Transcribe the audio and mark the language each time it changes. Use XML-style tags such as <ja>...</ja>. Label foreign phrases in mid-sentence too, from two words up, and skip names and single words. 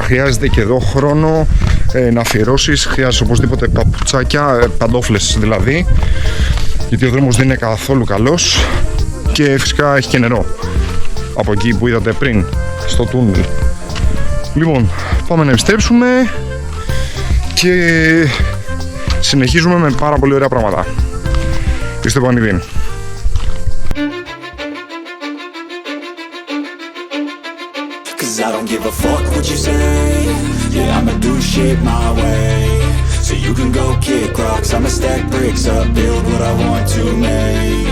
<el>Χρειάζεται και εδώ χρόνο να αφιερώσεις. Χρειάζεται οπωσδήποτε παπουτσάκια, παντόφλες δηλαδή, γιατί ο δρόμος δεν είναι καθόλου καλός. Και φυσικά έχει και νερό από εκεί που είδατε πριν, στο τούνελ. Λοιπόν, πάμε να επιστρέψουμε και συνεχίζουμε με πάρα πολύ ωραία πράγματα. Είστε πανηδίν.</el> <en>Cause I don't give a fuck what you say. Yeah, I'ma do shit my way. So you can go kick rocks, I'ma stack bricks up, build what I want to make.</en>